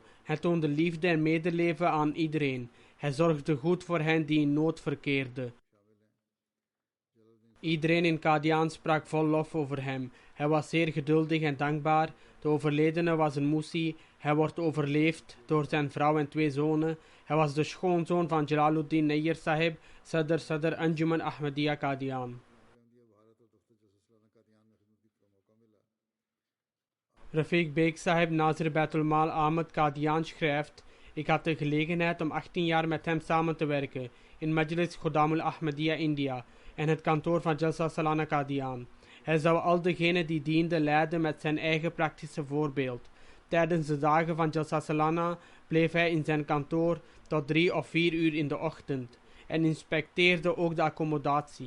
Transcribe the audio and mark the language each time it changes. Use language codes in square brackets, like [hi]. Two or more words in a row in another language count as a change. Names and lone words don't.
[nl] Hij toonde liefde en medeleven aan iedereen. Hij zorgde goed voor hen die in nood verkeerden. Iedereen in Qadian sprak vol lof over hem. Hij was zeer geduldig en dankbaar. De overledene was een Musi. Hij wordt overleefd door zijn vrouw en 2 zonen. Hij was de schoonzoon van Jalaluddin Nayyar Sahib, Sadr Anjuman Ahmadiyya Qadian. Rafiq Beg Sahib Nazir Baitul Mal Ahmad Qadian schrijft: ik had de gelegenheid om 18 jaar met hem samen te werken in Majlis Khuddamul Ahmadiyya India en het kantoor van Jalsa Salana Qadian. Hij zou al degenen die dienden leiden met zijn eigen praktische voorbeeld. Tijdens de dagen van Jalsa Salana bleef hij in zijn kantoor tot 3 of 4 uur in de ochtend en inspecteerde ook de accommodatie.